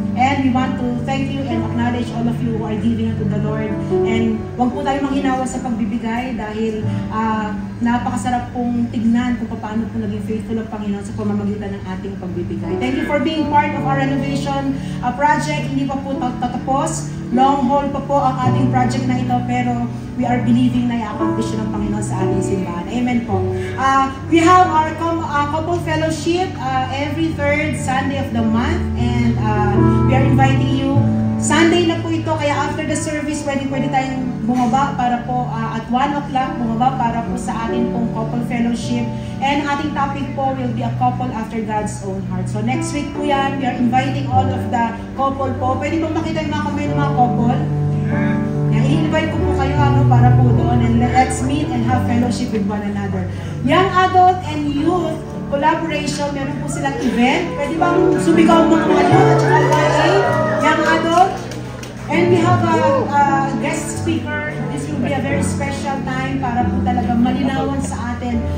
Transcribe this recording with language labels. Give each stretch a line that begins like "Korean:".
English: And we want to thank you and acknowledge all of you who are giving unto the Lord.
Filipino: And huwag po tayo manghinawa sa pagbibigay dahil napakasarap pong tignan kung paano po naging faithful ang Panginoon sa pamamagitan ng ating pagbibigay.
English: Thank you for being part of our renovation project.
Filipino: Hindi pa po tatapos.
English: Long haul
Filipino: pa po ang ating project na ito, pero
English: we are believing
Filipino: na i-accomplish ng Panginoon sa ating simbahan. Amen po.
English: We have our couple fellowship every third Sunday of the month, and we are inviting you.
Filipino: Sunday na po ito, kaya
English: after the service,
Filipino: pwede tayong bumaba para po at 1 o'clock, bumaba para po sa ating pong couple fellowship.
English: And ating topic po will be a couple after God's own heart. So next week
Filipino: po yan,
English: we are inviting all of the couple po.
Filipino: Pwede po makita yung mga kamay ng mga couple. I-invite ko po kayo para po doon,
English: and let's meet and have fellowship with one another. Young adult and youth collaboration, meron po silang event.
Filipino: Pwede bang sumigaw mga youth at saka YA, young adult?
English: And we have a guest speaker. This will be a very special time
Filipino: para po talaga malinawan sa atin.